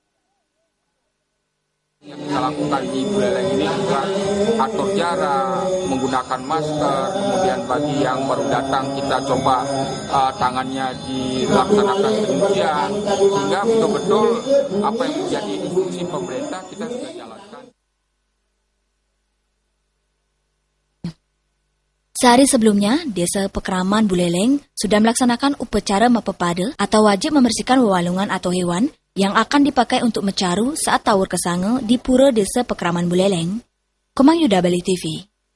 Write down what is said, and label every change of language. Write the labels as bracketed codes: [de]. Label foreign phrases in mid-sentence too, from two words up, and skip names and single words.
[id] Yang kita lakukan di Buleleng ini juga atur jarak, menggunakan masker, kemudian bagi yang baru datang kita coba tangannya dilaksanakan pencucian, sehingga betul-betul apa yang menjadi instruksi pemerintah kita sudah jalankan. Sehari sebelumnya, Desa Pekraman Buleleng sudah melaksanakan upacara mapepade atau wajib membersihkan wewalungan atau hewan yang akan dipakai untuk mecaru saat Tawur Kesange di Pura Desa Pekraman Buleleng. Komang Yuda Bali TV.